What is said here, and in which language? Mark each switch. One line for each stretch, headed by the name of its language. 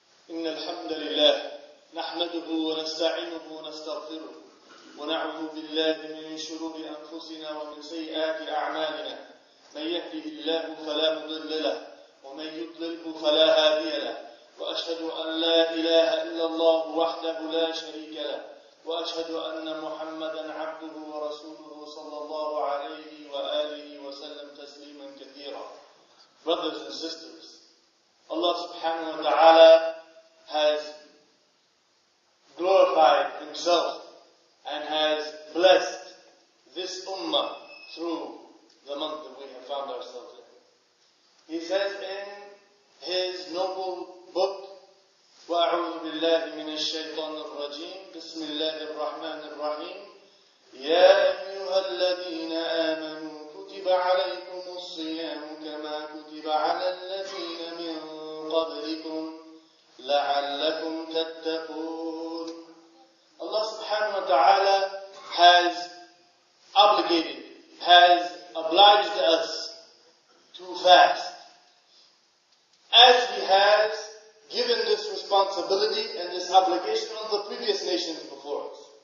Arabic: إن الحمد لله نحمده ونستعينه ونستغفره ونعوذ بالله من شرور أنفسنا ومن سيئات أعمالنا من يهده الله فلا مضل له ومن يضلله فلا هادي له وأشهد أن لا إله إلا الله وحده لا شريك له وأشهد أن محمدا عبده ورسوله صلى الله عليه وآله وسلم تسليما كثيرا.
English: Brothers and sisters, Allah subhanahu wa ta'ala has glorified Himself and has blessed this ummah through the month that we have found ourselves in. He says in His noble book,
Arabic: وَأَعُوذُ بِاللَّهِ مِنَ الشَّيْطَانِ الرَّجِيمِ بِسْمِ اللَّهِ الرَّحْمَنِ الرَّحِيمِ يَا أَيُّهَا الَّذِينَ آمَنُوا كُتِبَ عَلَيْكُمُ الصِّيَامُ كَمَا كُتِبَ عَلَى الَّذِينَ مِنْ قَبْلِكُمْ لَعَلَّكُمْ تَتَّقُونَ.
English: Allah subhanahu wa ta'ala has obligated, has obliged us to fast, as He has given this responsibility and this obligation on the previous nations before us.